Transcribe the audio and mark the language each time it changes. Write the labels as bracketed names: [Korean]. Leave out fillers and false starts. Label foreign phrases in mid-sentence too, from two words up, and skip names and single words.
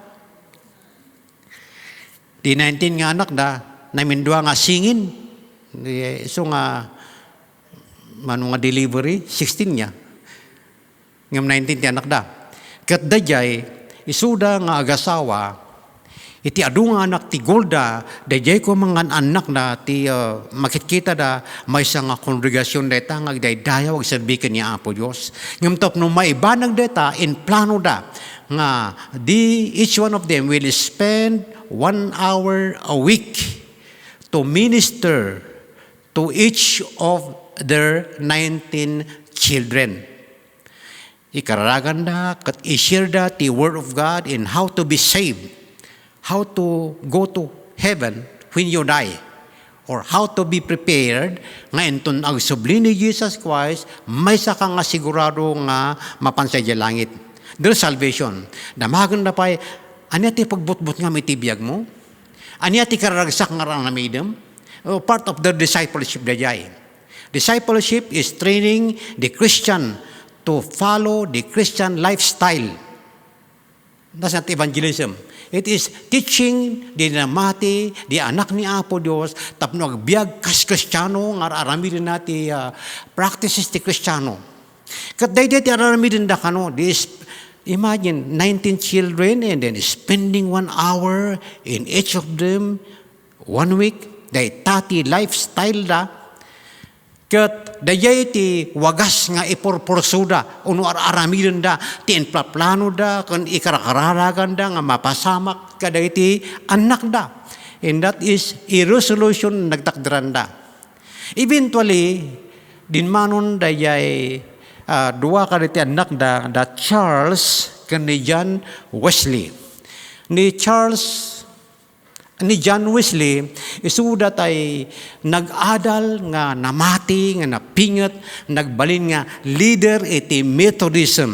[Iloko] Di 19 nga anak da, namindua nga singin. So nga, mano nga delivery, 16 niya. Ngam 19 ti anak da. Kat dayay, isuda nga agasawa, iti adu nga anak ti Golda, dayay ko mga anak na ti makikita da may sa nga kongregasyon deta nga daydayaw ag serbikan niya Apo Dios. Ngam top no maibanag deta in plano da nga [English] each one of them will spend 1 hour a week to minister to each of their 19 children. [Iloko] Ikararagan da kat i-share da ti Word of God [English] in how to be saved, how to go to heaven when you die, or how to be prepared [Iloko] nga enton ag subli ni Jesus Christ, may saka nga sigurado nga mapansay di langit. [English] There's salvation. [Iloko] Damagan na pa'y, anya ti pagbutbut nga mitibiyag mo? Anya ti kararagsak nga ranamidem? [English] Part of the discipleship dayay. Discipleship is training the Christian to follow the Christian lifestyle. That's not evangelism. It is teaching [Iloko] di namati, di anak ni Apo Dios, tapno agbiag kas Kristiyano, nga aramidin nati practices ti Kristiyano. Kat day ti aramidin da kano, [English] imagine 19 children and then spending 1 hour in each of them 1 week, [Iloko] day tati lifestyle da. Kat dayay ti wagas nga ipurpursuda, uno aramidin da, ti inplaplano da, kan ikarakararagan da, nga mapasamak kaday ti anak da. [English] And that is a resolution [Iloko] nagtakdaran da. Eventually, dinmanon dayay dua kaday ti anak da, Charles kan ni John Wesley. Ni Charles ni John Wesley, isuda tay nag-adal nga namati, nga napingat, nagbalin nga leader iti Methodism.